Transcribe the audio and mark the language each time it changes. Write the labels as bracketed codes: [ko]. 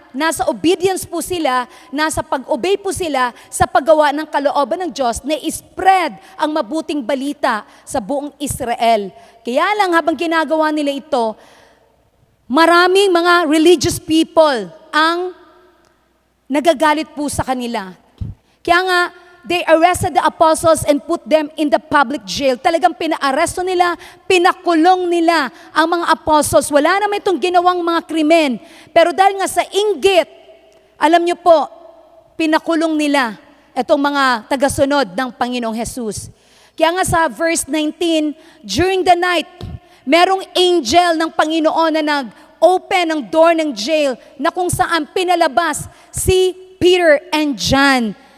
[tl] Nasa obedience po sila, nasa pag-obey po sila sa paggawa ng kalooban ng Diyos na spread ang mabuting balita sa buong Israel. Kaya lang habang ginagawa nila ito, maraming mga religious people ang nagagalit po sa kanila. [en] Kaya nga, they arrested the apostles and put them in the public jail. [tl] Talagang pinaaresto nila, pinakulong nila ang mga apostles. Wala naman itong ginawang mga krimen. Pero dahil nga sa inggit, alam niyo po, pinakulong nila itong mga tagasunod ng Panginoong Jesus. Kaya nga sa verse 19, [en] during the night, [tl] merong angel ng Panginoon na nag-open ang door ng jail na kung saan pinalabas si Peter and John.